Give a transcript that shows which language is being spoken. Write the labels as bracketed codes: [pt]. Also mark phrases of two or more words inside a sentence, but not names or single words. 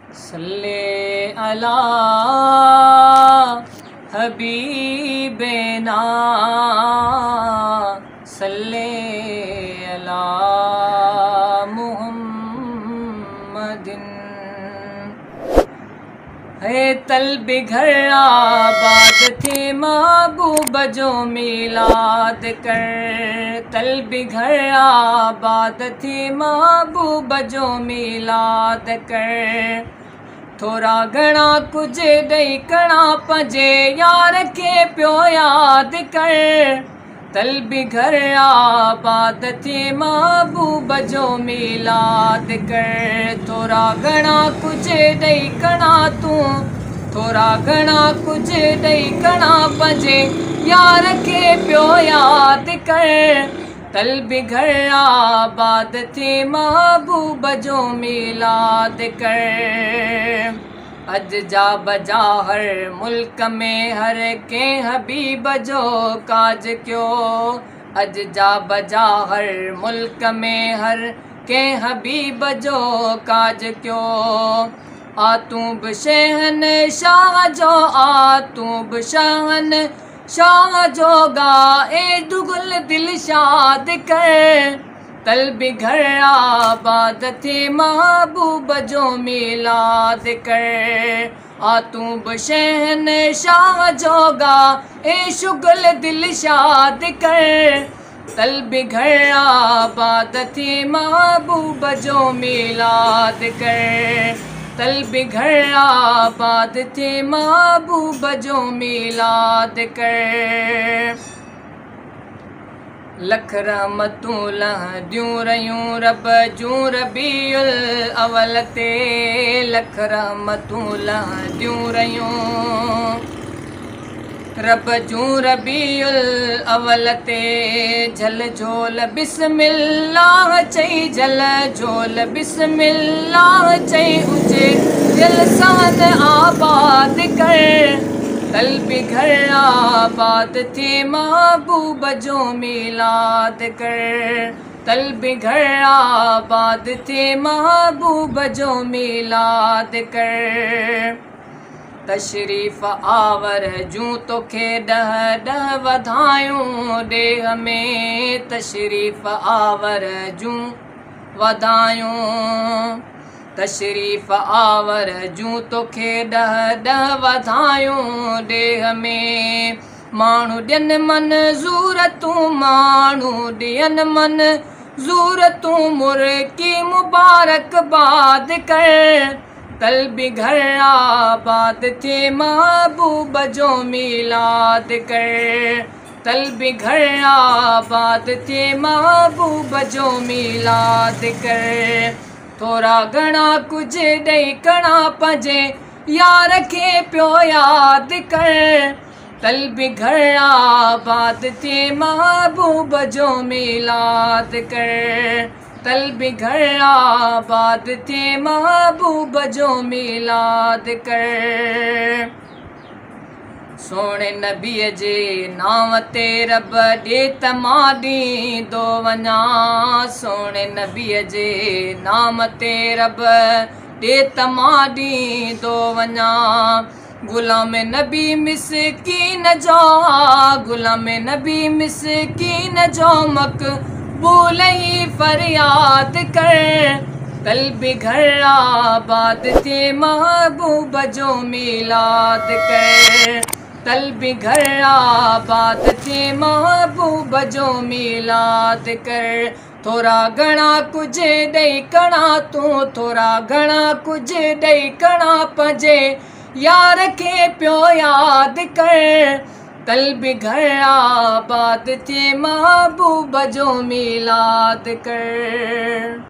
[ar] صلِّ على حبيبنا صلِّ على محمدٍ. [sd] है तलब घर आबाद थे महबूब जो मिलाद कर। तलब घर आबाद थे महबूब जो मिलाद कर। थोड़ा घणा कुछ ॾेई कणा पंहिंजे यार खे पियो याद कर। तलब घर आबाद थे महबूब जो मिलाद कर। थोड़ा घणा कुछ ॾेई कणा तूं, थोड़ा घणा कुछ ॾेई कणा पंहिंजे यार खे पियो याद कर। तलब घर आबाद थे महबूब जो मिलाद कर। अज जा बजा हर मुल्क में हर के हबीब जो काज क्यो। अज जा बजा हर मुल्क में हर के हबीब जो काज क्यो। आतूं बि शहन शाह जो, आतूं बि शहन शाह जो गा ए दुगुल दिल शाद कर। तलब घर आबाद थे महबूब जो मिलाद कर। आतूं बि शहन शाह जो गा ए शुगल दिल शाद कर। तलब घर आबाद थे महबूब जो मिलाद कर। तलब घर आबाद थे महबूब जो मिलाद कर। लख रहमतूं लहंदियूं रहियूं रब जूं रबीउल अवल ते। लख रहमतूं लहंदियूं रहियूं रब जूं रबीउल अवल ते। झल झोल बिस्मिल्लाह चई, झल झोल बिस्मिल्लाह चई उजे दिलसान आबाद कर। तलब घर आबाद थे महबूब जो मिलाद कर। तलब घर आबाद थे महबूब जो मिलाद कर। तशरीफ़ आवर जूं तोखे ॾह ॾह वधायूं ॾेह में। तशरीफ़ आवर जूं वधायूं, तशरीफ़ आवर जूं तोखे ॾह ॾह वधायूं ॾेह में। माण्हू ॾियनि मंज़ूर तूं, माण्हू ॾियनि मंज़ूर तूं मुर्की मुबारकबाद कर। तलब घर आबाद थे महबूब जो मिलाद कर। तलब घर आबाद थे महबूब जो मिलाद कर। थोड़ा घणा कुछ ॾेई कणा पंहिंजे यार खे पियो याद कर। तलब घर आबाद थे महबूब जो मिलाद कर। तलब घर आबाद थे महबूब जो मिलाद कर। सोणे नबीअ जे नाम ते रब ॾे त मां ॾींदो वञा। सोणे नबीअ जे नाम ते रब ॾे त मां ॾींदो वञा। गुलाम नबी मिसकीन जो, गुलाम नबी मिसकीन जो मक़बूल ही फरियाद कर। तलब घर आबाद थे महबूब जो मिलाद कर। तलब घर आबाद थे महबूब जो मिलाद कर। थोड़ा घणा कुछ ॾेई कणा तूं, थोड़ा घणा कुछ ॾेई कणा पंहिंजे यार खे पियो याद कर। तलब घर आबाद थे महबूब जो मिलाद कर।